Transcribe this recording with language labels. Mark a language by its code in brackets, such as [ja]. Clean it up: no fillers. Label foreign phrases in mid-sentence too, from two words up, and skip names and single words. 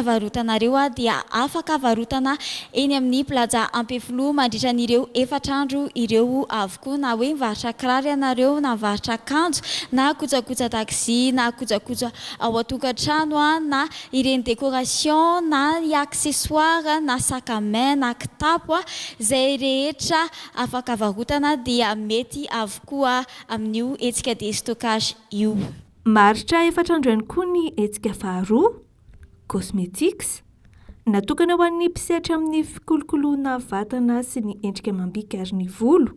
[mg] varotanareo dia afaka varotana eny amin'ny plaza Ampeflo mandritra an'ireo 4 andro ireo avokoa, na hoe mivarotra kiraro ianareo na mivarotra akanjo na kojakoja taxi na kojakoja ao an-tokantrano na ireny décoration na accessoire na [fr] sac à main [mg] na kitapo izay rehetra afaka varotana dia mety avokoa amin'io hetsika destockage io. Maritra 4 andro ihany koa ny hetsika faharoa cosmetics natokana ho an'ny mpisehatra amin'ny fikolokoloana vatana sy ny endrika amam-bika ary ny volo.